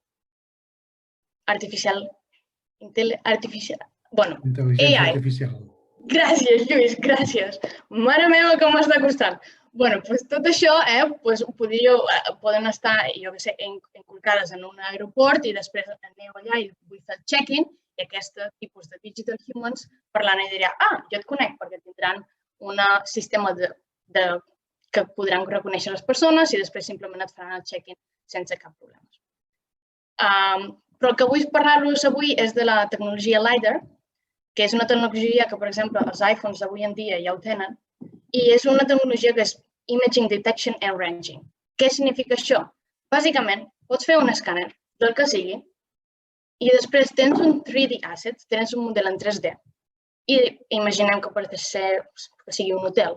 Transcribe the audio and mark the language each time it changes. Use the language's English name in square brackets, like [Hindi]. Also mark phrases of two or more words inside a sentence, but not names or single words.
[Catalan] intel·ligència artificial. Gràcies, Lluís, gràcies. Mare meva, com m'està costant. Tot això poden estar, inculcades en un aeroport i després aneu allà i vull fer el check-in i aquest tipus de [English] digital humans [Catalan] parlant i dirà, jo et conec perquè tindran un sistema que podran reconèixer les persones i després simplement et faran el check-in sense cap problema. Però el que vull parlar-vos avui és de la tecnologia LiDAR, que és una tecnologia que, per exemple, els iPhones d'avui en dia ja ho tenen, i és una tecnologia que és [English] Imaging Detection and Ranging. [Catalan] Què significa això? Bàsicament, pots fer un escàner del que sigui i després tens un 3D asset, tens un model en 3D i imaginem que pot ser que sigui un hotel.